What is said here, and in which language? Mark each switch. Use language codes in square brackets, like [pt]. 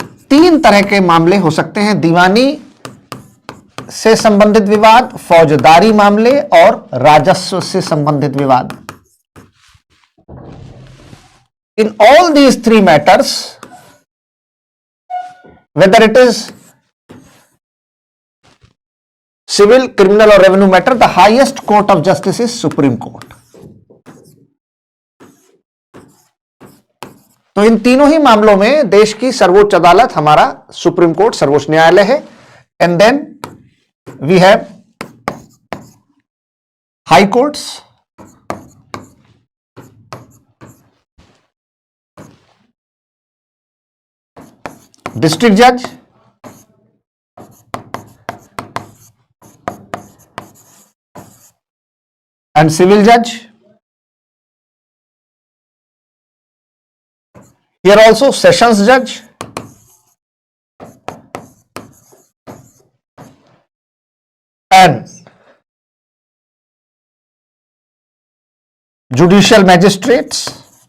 [hi] तीन तरह के मामले हो सकते हैं: दीवानी से संबंधित विवाद, फौजदारी मामले और राजस्व से संबंधित विवाद. [en] In all these three matters, whether it is civil, criminal or revenue matter, the highest court of justice is Supreme Court. [hi] तो इन तीनों ही मामलों में देश की सर्वोच्च अदालत हमारा सुप्रीम कोर्ट, सर्वोच्च न्यायालय है. [en] And then we have high courts, district जज, and civil जज. Here also sessions judge, and judicial magistrates,